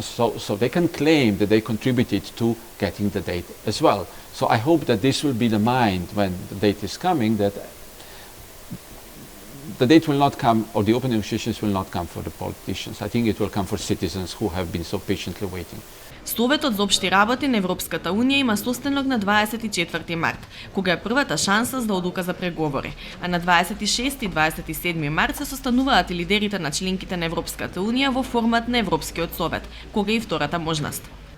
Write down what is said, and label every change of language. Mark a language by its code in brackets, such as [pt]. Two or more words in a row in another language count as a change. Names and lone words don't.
[en] So they can claim that they contributed to getting the date as well. So I hope that this will be the mind when the date is coming, that the date will not come, or the open negotiations will not come for the politicians. I think it will come for citizens who have been so patiently waiting. [mk] Советот за општи работи на Европската Унија има состанок на 24 март, кога е првата шанса за одлука за преговори, а на 26 и 27 март се состануваат и лидерите на членките на Европската Унија во формат на Европскиот совет, кога и втората можност.